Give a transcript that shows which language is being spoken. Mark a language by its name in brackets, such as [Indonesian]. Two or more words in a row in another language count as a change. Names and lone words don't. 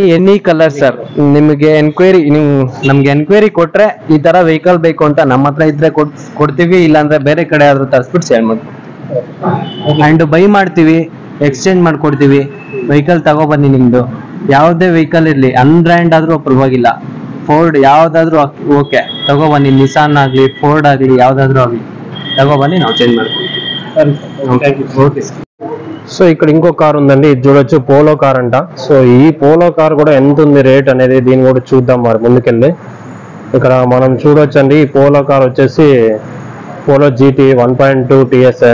[English] any colour sir, [Kannada] ನಿಮಗೆ ನೀವು ನಮ್ಗೆ ಎನ್ಕ್ವೈರಿ ಕೊಟ್ರೆ ಈ ತರ ವೆಹಿಕಲ್ ಬೇಕು ಅಂತ ನಮ್ಮ ಹತ್ರ ಇದ್ರೆ ಕೊಡ್ತೀವಿ, ಇಲ್ಲಾಂದ್ರೆ ಬೇರೆ ಕಡೆ ಆದ್ರೂ ತರಿಸ್ಬಿಟ್ಟು ಸೇಲ್ ಮಾಡ್ತೀವಿ. [English] and buy [Kannada] ಮಾಡ್ತೀವಿ, ಎಕ್ಸ್ಚೇಂಜ್ ಮಾಡ್ಕೊಡ್ತೀವಿ. ವೆಹಿಕಲ್ ತಗೊಬನ್ನಿ, ನಿಮ್ದು ಯಾವುದೇ ವೆಹಿಕಲ್ ಇರಲಿ, ಅನ್ಬ್ರ್ಯಾಂಡ್ ಆದ್ರೂ ಪರವಾಗಿಲ್ಲ, ಫೋರ್ಡ್ ಯಾವ್ದಾದ್ರು ಓಕೆ, ತಗೊಬನ್ನಿ. ನಿಸಾನ್ ಆಗ್ಲಿ, ಫೋರ್ಡ್ ಆಗ್ಲಿ, ಯಾವ್ದಾದ್ರು ಆಗ್ಲಿ ತಗೊಬನ್ನಿ, ನಾವು ಚೇಂಜ್ ಮಾಡ್ತೀವಿ. [Telugu] సో ఇక్కడ ఇంకో కార్ ఉందండి. ఇది చూడొచ్చు, పోలో కార్ అంట. సో ఈ పోలో కార్ కూడా ఎంత ఉంది రేట్ అనేది దీన్ని కూడా చూద్దాం మరి ముందుకెళ్ళి. ఇక్కడ మనం చూడొచ్చండి. ఈ పోలో కార్ వచ్చేసి పోలో GT 1.2 TS అంట.